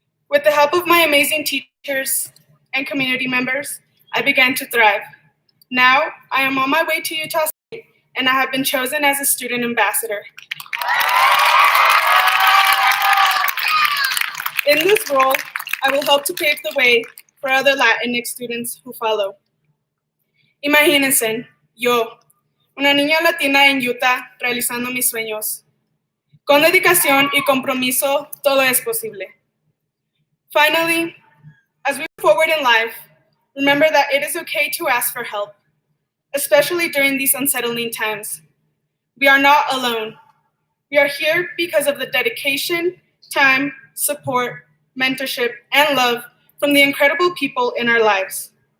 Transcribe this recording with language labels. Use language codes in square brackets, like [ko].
[en] With the help of my amazing teachers and community members, I began to thrive. Now, I am on my way to Utah State, and I have been chosen as a student ambassador. In this role, I will help to pave the way for other Latinx students who follow. [es] Imagínense, yo, una niña latina en Utah, realizando mis sueños. Con dedicación y compromiso, todo es posible. [en] Finally, as we move forward in life, remember that it is okay to ask for help, especially during these unsettling times. We are not alone. We are here because of the dedication, time, support, mentorship, and love from the incredible people in our lives.